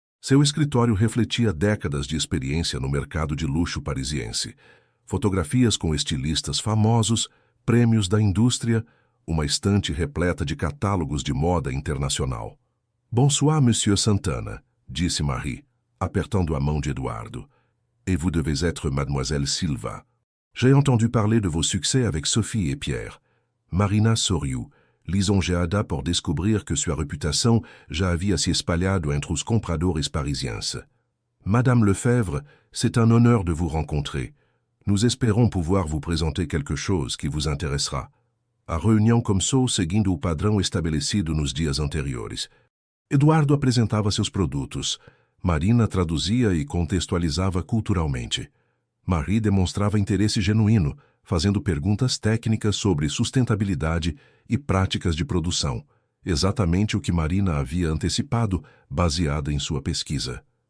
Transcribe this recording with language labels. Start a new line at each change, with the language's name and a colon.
Portuguese: Seu escritório refletia décadas de experiência no mercado de luxo parisiense, fotografias com estilistas famosos, prêmios da indústria, uma estante repleta de catálogos de moda internacional.
French: Bonsoir, Monsieur Santana,
Portuguese: disse Marie, apertando a mão de Eduardo.
French: Et vous devez être Mademoiselle Silva. J'ai entendu parler de vos succès avec Sophie et Pierre.
Portuguese: Marina sorriu, lisonjeada por descobrir que sua reputação já havia se espalhado entre os compradores parisienses.
French: Madame Lefebvre, c'est un honneur de vous rencontrer. Nous espérons pouvoir vous présenter quelque chose qui vous intéressera.
Portuguese: A reunião começou seguindo o padrão estabelecido nos dias anteriores. Eduardo apresentava seus produtos. Marina traduzia e contextualizava culturalmente. Marie demonstrava interesse genuíno, fazendo perguntas técnicas sobre sustentabilidade e práticas de produção, exatamente o que Marina havia antecipado, baseada em sua pesquisa.